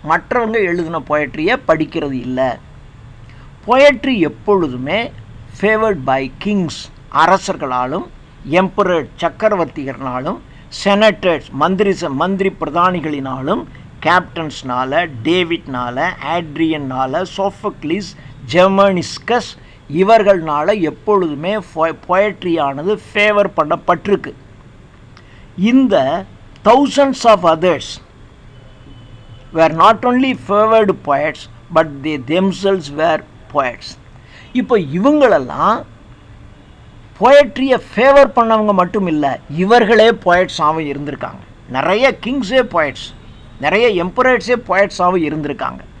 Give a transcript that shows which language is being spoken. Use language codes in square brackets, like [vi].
[ta] மற்றவங்க எழுதின பொயட்ரியை படிக்கிறது இல்லை. பொயட்ரி எப்பொழுதுமே [en] favoured by kings, [ta] அரசர்களாலும், emperor சக்கரவர்த்திகளாலும், senators மந்திரி பிரதானிகளினாலும், கேப்டன்ஸ்னால, டேவிட்னால, ஆட்ரியன்னால, சோஃபோக்ளிஸ், ஜெர்மனிஸ்கஸ் இவர்களால் எப்பொழுதுமே பொயட்ரியானது ஃபேவர் பண்ணப்பட்டிருக்கு. இந்த [en] thousands of others were not only favored poets but they themselves were poets. [ta] இப்போ இவங்களெல்லாம் பொயட்ரியை ஃபேவர் பண்ணவங்க மட்டும் இல்லை, இவர்களே பொயட்ஸாகவும் இருந்திருக்காங்க. நிறைய கிங்ஸே பொயட்ஸ், நிறைய எம்பரர்ஸே பொயட்ஸாகவும் இருந்திருக்காங்க.